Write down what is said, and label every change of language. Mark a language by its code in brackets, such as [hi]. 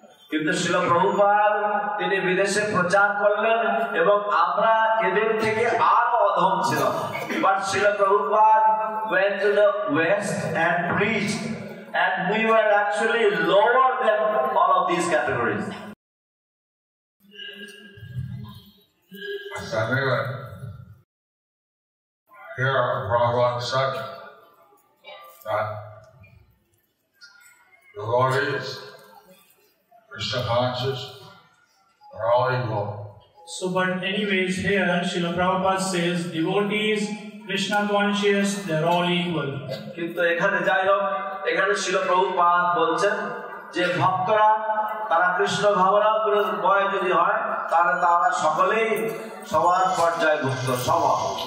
[bn] কিন্তু শিল প্রভুপাদ তিনি বিদেশে প্রচার করলেন এবং আমরা এদের থেকে আরো অধম ছিলাম। [en] But Srila Prabhupada went to the west and preached, and we were actually lower than all of these categories. So anyway, here Prabhupada said that devotees, Krishna conscious, are all equal. So, but anyways, here Srila Prabhupada says devotees, Krishna conscious, they're all equal. [bn] কিন্তু এখানে যাই হোক, এখানে শিল প্রভুপাদ বলছেন যে ভক্তরা তারা কৃষ্ণ ভাবনা বয় যদি হয়, তাহলে তারা সকলেই সবার পর্যায়ভুক্ত, সমান।